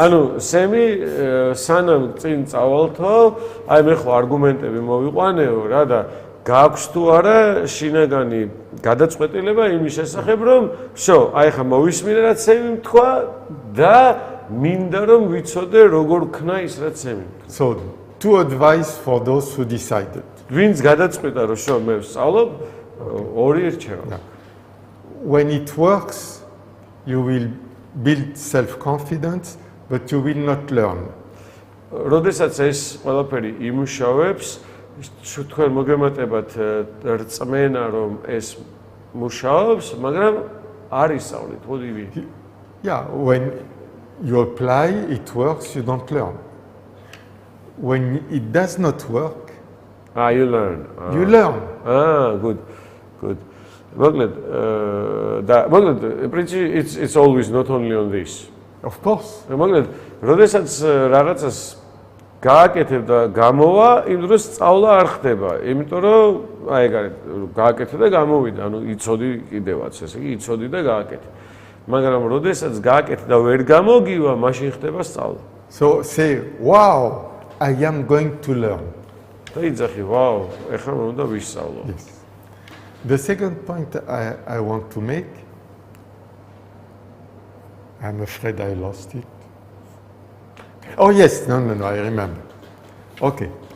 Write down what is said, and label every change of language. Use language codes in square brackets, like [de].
[ka] ანუ სემი სანამ წინ წავალთო, აი მე ხო არგუმენტები მოვიყვანეო რა და გაქვს თუ არა შინაგანი გადაწყვეტილება იმის შესახებ, რომ всё, აი ხა მოვისმინე რაც სემი თქვა და მინდა რომ ვიცოდე როგორ ქნა ის რაც სემი. [en] So, two advice for those who decided. [ka] ვინც გადაწყვიტა რომ всё, მე ვსწავლობ, ორი რჩევა. [en] When it works, you will build self-confidence, but you will not learn. [ka] როდესაც ეს ყველაფერი იმუშავებს, თქვენ მოგემატებათ რწმენა რომ ეს მუშაობს, მაგრამ არ ისწავლით, მოდივი. [en] Yeah, when you apply, it works, you don't learn. When it does not work, You learn. you learn. Good. [ka] მოკლედ, [en] it's always not only on this. Of course. [ka] მოკლედ, როდესაც რაღაცას გააკეთებ და გამოვა, იმ დროს სწავლა არ ხდება, იმიტომ რომ აი ეგ არის, გააკეთე და გამოვიდა, ანუ იცოდი კიდევაც, ესე იგი იცოდი და გააკეთე. მაგრამ როდესაც გააკეთე და ვერ გამოგივა, მაშინ ხდება სწავლა. [en] So say, wow, I am going to learn. [ka] და იძახი, ვაუ, ეხლა მე უნდა ვისწავლო. [en] Yes. The second point I want to make, I'm afraid I lost it. Oh yes, no, I remember. Okay.